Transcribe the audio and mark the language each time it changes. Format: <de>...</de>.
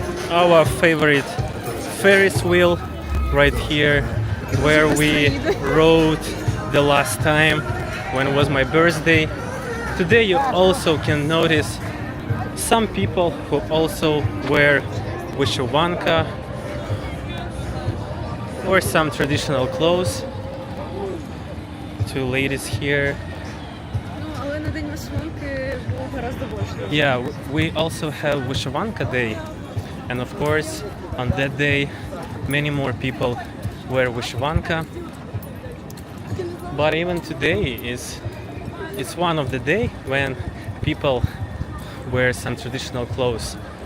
<en>Our favorite Ferris wheel right here where we rode the last time when it was my birthday. Today you also can notice some people who also wear вишиванка or some traditional clothes. Two ladies here.</en> <uk>Але на день вишиванки було гораздо більше.</uk> <en>Yeah, we also have вишиванка day. And of course, on that day, many more people wear вишиванка. But even today it's one of the day when people wear some traditional clothes.</en>